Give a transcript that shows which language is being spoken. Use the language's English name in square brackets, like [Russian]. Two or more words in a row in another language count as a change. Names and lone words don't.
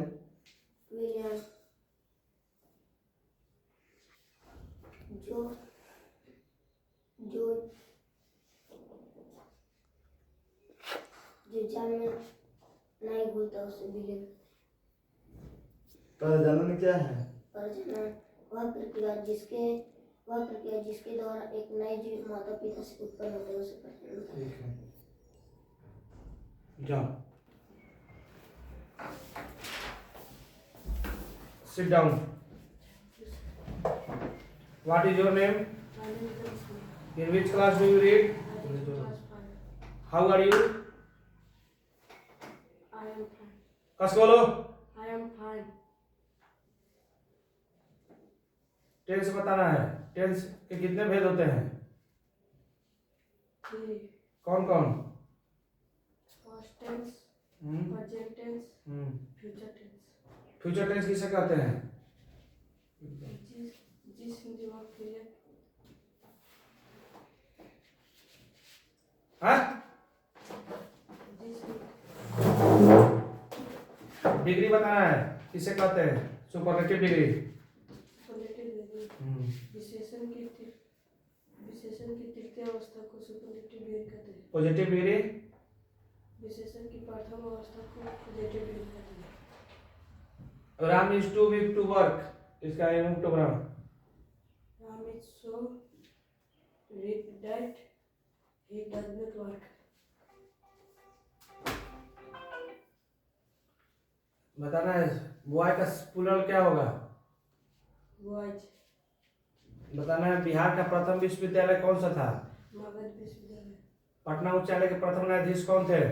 [Hindi] विलयन जो जो जो जल में नहीं घुलता उसे विलयन। प्रजनन क्या है? प्रजनन वह प्रक्रिया जिसके द्वारा एक नए जीव माता पिता से उत्पन्न होते हैं उसे प्रजनन कहते हैं। ठीक है। जाओ, [English] sit down. What is your name? In which class do you read? How are you? I am fine. [Hindi] कस बोलो। [English] I am fine. [Hindi] टेंस बताना है। टेंस के कितने भेद होते हैं? 3. कौन कौन? [English] Past tense, present tense, future tense. future tense [Hindi] किसे कहते हैं? जिस हिंदी क्रिया हाँ? जिस डिग्री बताना है। किसे कहते हैं? [English] superlative degree. [Hindi] विशेषण की तृतीय अवस्था को [English] superlative degree [Hindi] कहते हैं। [English] positive degree. [Hindi] विशेषण की प्रथम अवस्था को [English] positive degree [Hindi] कहते हैं। [English] Ram is too weak to work, [Hindi] इसका इनोप्टोग्राम। [English] Ram is so weak that he does not work. [Hindi] बताना है। बॉय का प्लूरल क्या होगा? Boys. बताना है। बिहार का प्रथम विश्वविद्यालय कौन सा था? मगध विश्वविद्यालय। पटना उच्च न्यायालय के प्रथम न्यायाधीश कौन थे?